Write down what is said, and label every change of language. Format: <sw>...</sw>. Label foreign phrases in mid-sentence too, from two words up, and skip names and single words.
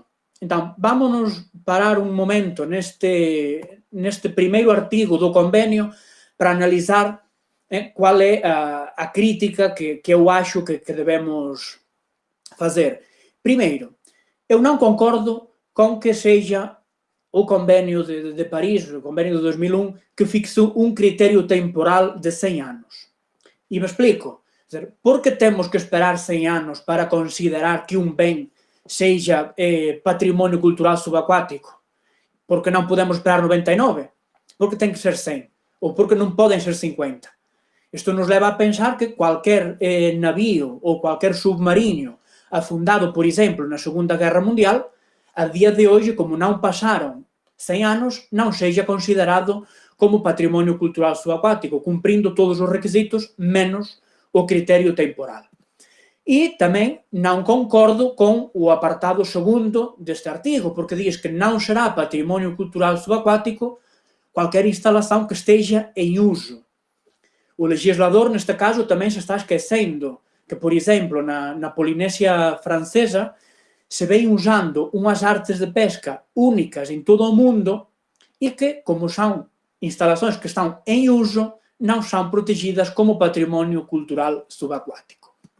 <gl>Entón, vámonos parar un momento neste primeiro artigo do convenio para analizar qual é a crítica que eu acho que debemos fazer. Primeiro, eu non concordo con que sexa o convênio de Paris, o convênio de 2001, que fixou um critério temporal de 100 anos.</gl> <pt>E me explico. Por que temos que esperar 100 anos para considerar que um bem seja património cultural subaquático? Porque não podemos esperar 99? Porque tem que ser 100? Ou porque não podem ser 50? Isto nos leva a pensar que qualquer navío ou qualquer submarino afundado, por exemplo, na Segunda Guerra Mundial, a día de hoje, como não passaram 100 anos, não seja considerado como património cultural subaquático, cumprindo todos os requisitos, menos o critério temporal.</pt> <gl>E tamén non concordo con o apartado segundo deste artigo, porque diz que non será patrimonio cultural subaquático cualquier instalación que esteja en uso. O legislador, neste caso, tamén se está esquecendo que, por exemplo, na Polinesia francesa se ven usando unhas artes de pesca únicas en todo o mundo e que, como son instalacións que están en uso, non son protegidas como patrimonio cultural subacuático.</gl>